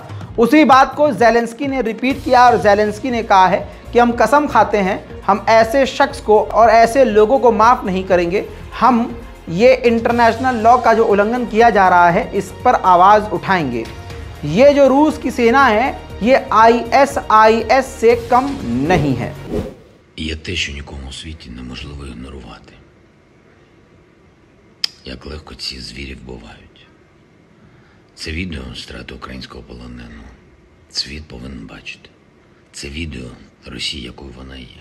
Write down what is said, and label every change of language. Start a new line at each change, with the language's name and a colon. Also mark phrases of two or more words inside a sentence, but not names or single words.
Hindi: उसी बात को ज़ेलेंस्की ने रिपीट किया और ज़ेलेंस्की ने कहा है कि हम कसम खाते हैं हम ऐसे शख्स को और ऐसे लोगों को माफ़ नहीं करेंगे। हम ये
English: international law
Hindi: का जो उल्लंघन किया जा रहा है इस पर आवाज़ उठाएंगे। ये जो रूस की सेना है ये ISIS से कम नहीं है।
Ukrainian: Є те, що нікому у світі неможливо ігнорувати. Як легко ці звірі вбивають. Це відео страти українського полоненого. Світ повинен бачити. Це відео Росії, якою вона є.